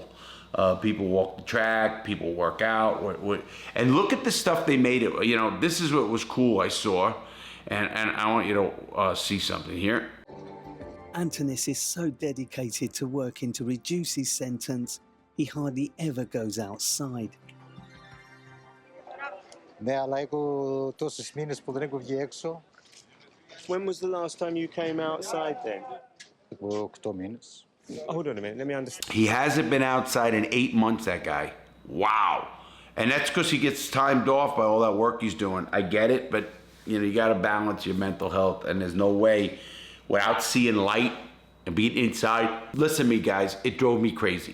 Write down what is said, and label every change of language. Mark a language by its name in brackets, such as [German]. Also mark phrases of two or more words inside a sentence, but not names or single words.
[English] People walk the track, people work out, and look at the stuff they made it. You know, this is what was cool I saw, and I want you to see something here. Antonis is so dedicated to working to reduce his sentence, he hardly ever goes outside. [Greek] Ναι, αλλά έχω τόσες μήνες που δεν έχω βγει έξω. [English] When was the last time you came outside then? [Greek] Από 8 μήνες. [English] Hold on a minute, let me understand. He hasn't been outside in 8 months, that guy. Wow. And that's because he gets timed off by all that work he's doing. I get it, but you know, you got to balance your mental health, and there's no way without seeing light and being inside. Listen to me, guys, it drove me crazy.